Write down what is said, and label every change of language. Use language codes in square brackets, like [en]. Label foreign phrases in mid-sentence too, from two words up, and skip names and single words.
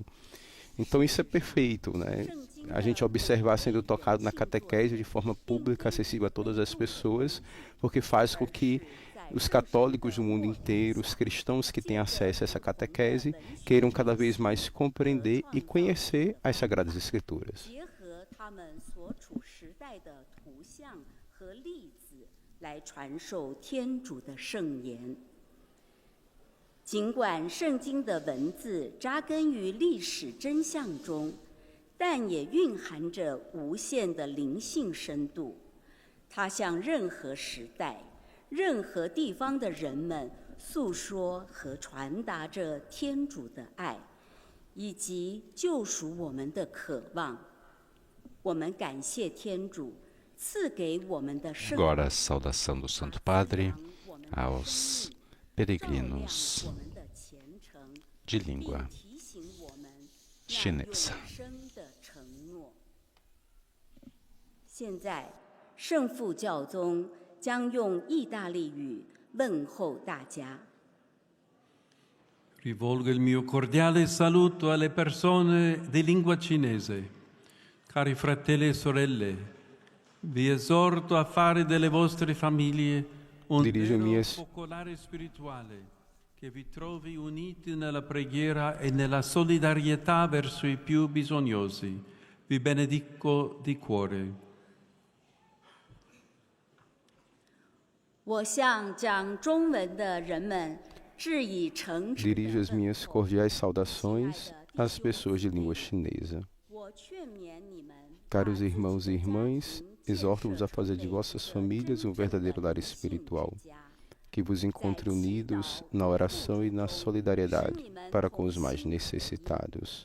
[pt] Então isso é perfeito, né? A gente observar sendo tocado na catequese de forma pública, acessível a todas as pessoas, porque faz com que os católicos do mundo inteiro, os cristãos que têm acesso a essa catequese, queiram cada vez mais compreender e conhecer as Sagradas Escrituras. [zh] 来传授天主的圣言。尽管圣经的文字扎根于历史真相中，但也蕴含着无限的灵性深度。它向任何时代、任何地方的人们诉说和传达着天主的爱，以及救赎我们的渴望。我们感谢天主。 [pt] Agora a saudação do Santo Padre aos peregrinos de língua chinesa. [zh] 现在，圣父教宗将用意大利语问候大家。 [it] Rivolgo il mio cordiale saluto alle persone di lingua cinese. Cari fratelli e sorelle, vi esorto a fare delle vostre famiglie un vero focolare spirituale che vi trovi uniti nella preghiera e nella solidarietà verso i più bisognosi. Vi benedico di cuore. [zh] 我向讲中文的人们致以诚挚的 [pt] Dirijo as minhas cordiais saudações às pessoas de língua chinesa. Caros irmãos e irmãs, exorto-vos a fazer de vossas famílias um verdadeiro lar espiritual, que vos encontre unidos na oração e na solidariedade para com os mais necessitados.